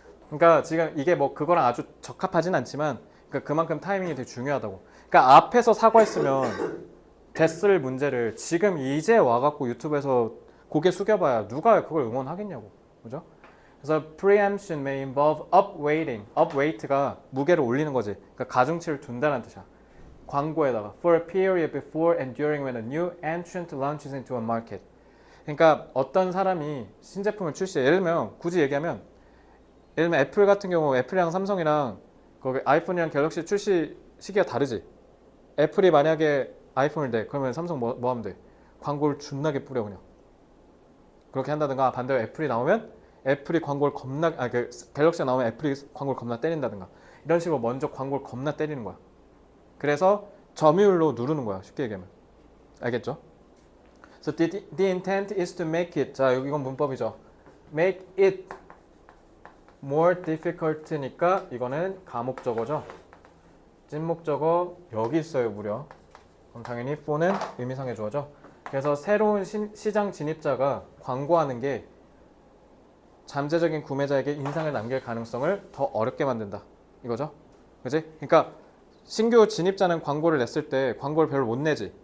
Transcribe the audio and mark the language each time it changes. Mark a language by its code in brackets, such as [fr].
[ko] 그러니까 지금 이게 뭐 그거랑 아주 적합하진 않지만 그러니까 그만큼 타이밍이 되게 중요하다고. 그러니까 앞에서 사과했으면 됐을 문제를 지금 이제 와갖고 유튜브에서 고개 숙여봐야 누가 그걸 응원하겠냐고. 그죠? 그래서 [en] preemption may involve upweighting. [ko] upweight가 무게를 올리는 거지. 그러니까 가중치를 둔다는 뜻이야. 광고에다가 [en] for a period before and during when a new entrant launches into a market. [ko] 그러니까 어떤 사람이 신제품을 출시해. 예를 들면 굳이 얘기하면 예를 들면 애플 같은 경우 애플이랑 삼성이랑 거기 아이폰이랑 갤럭시 출시 시기가 다르지. 애플이 만약에 아이폰을 내 그러면 삼성 뭐 하면 돼? 광고를 존나게 뿌려 그냥. 그렇게 한다든가 반대로 애플이 나오면 애플이 광고를 갤럭시가 나오면 애플이 광고를 겁나 때린다든가 이런 식으로 먼저 광고를 겁나 때리는 거야. 그래서 점유율로 누르는 거야. 쉽게 얘기하면. 알겠죠? [en] So the intent is to make it. [ko] 자, 이건 문법이죠. [en] Make it more difficult [ko] 니까 이거는 가목적어죠. 찐목적어 여기 있어요 무려. 그럼 당연히 for는 의미상의 주어죠. 그래서 새로운 시장 진입자가 광고하는 게 잠재적인 구매자에게 인상을 남길 가능성을 더 어렵게 만든다. 이거죠? 그지? 그러니까 신규 진입자는 광고를 냈을 때 광고를 별로 못 내지.